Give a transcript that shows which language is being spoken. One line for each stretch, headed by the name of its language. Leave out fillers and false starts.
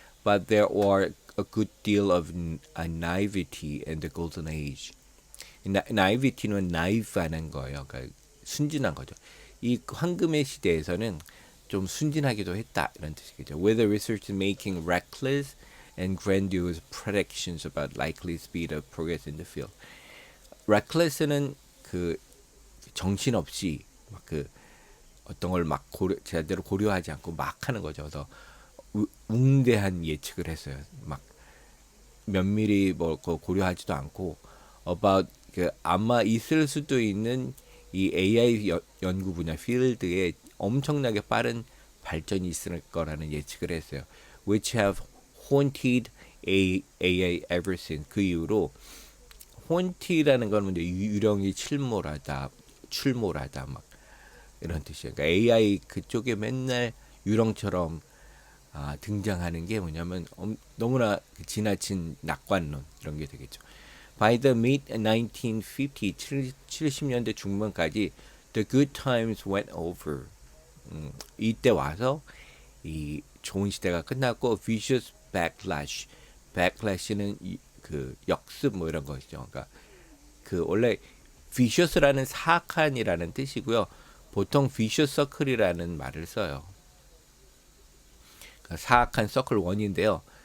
English: But there were a good deal of naivety in the golden age.
Korean: naivety는 naive하는 거예요. 그러니까 순진한 거죠. 이 황금의 시대에서는 좀 순진하기도 했다 이런 뜻이겠죠.
English: With the research making reckless and grandiose predictions about likely speed of progress in the field.
Korean: reckless는 그 정신없이 막 그 어떤 걸 막 제대로 고려하지 않고 막 하는 거죠. 그래서 웅대한 예측을 했어요. 막 면밀히 뭐 고려하지도 않고 about 그 아마 있을 수도 있는 이 AI 연구 분야 필드에 엄청나게 빠른 발전이 있을 거라는 예측을 했어요.
English: Which have haunted AI ever since.
Korean: 그 이후로 haunt라는 건 이제 유령이 출몰하다 막 이런 뜻이에요. 그러니까 AI 그쪽에 맨날 유령처럼 등장하는 게 뭐냐면 너무나 지나친 낙관론 이런 게 되겠죠.
English: By the mid-1950s,
Korean: 70년대 중반까지
English: the good times went over.
Korean: 이때 와서 이 좋은 시대가 끝났고 vicious backlash는 그 역습 뭐 이런 것이죠. 그러니까 그 원래 vicious라는 사악한이라는 뜻이고요. 보통 vicious circle이라는 말을 써요. 그러니까 사악한 서클 원인데요.